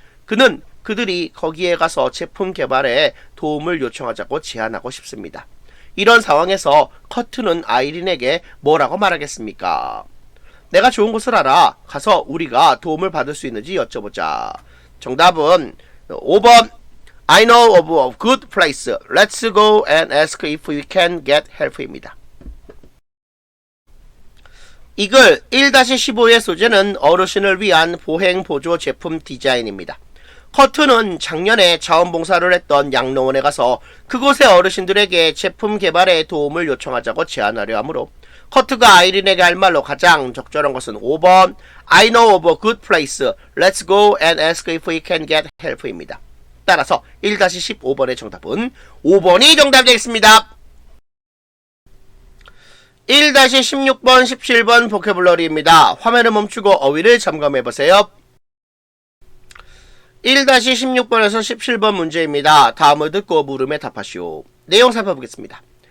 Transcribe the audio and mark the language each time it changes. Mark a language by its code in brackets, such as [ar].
[ko] 그는 그들이 거기에 가서 제품 개발에 도움을 요청하자고 제안하고 싶습니다. 이런 상황에서 커트는 아이린에게 뭐라고 말하겠습니까? 내가 좋은 곳을 알아. 가서 우리가 도움을 받을 수 있는지 여쭤보자. 정답은 5번 [en] I know of a good place. Let's go and ask if we can get help입니다. [ko] 이글 1-15의 소재는 어르신을 위한 보행보조 제품 디자인입니다. 커트는 작년에 자원봉사를 했던 양로원에 가서 그곳의 어르신들에게 제품 개발에 도움을 요청하자고 제안하려 하므로 커트가 아이린에게 할 말로 가장 적절한 것은 5번 [en] I know of a good place. Let's go and ask if we can get help입니다. [ko] 따라서 1-15번의 정답은 5번이 정답이 되겠습니다. 1-16번, 17번 보캐블러리입니다. 화면을 멈추고 어휘를 점검해보세요. 1-16번에서 17번 문제입니다. 다음을 듣고 물음에 답하시오. 내용 살펴보겠습니다.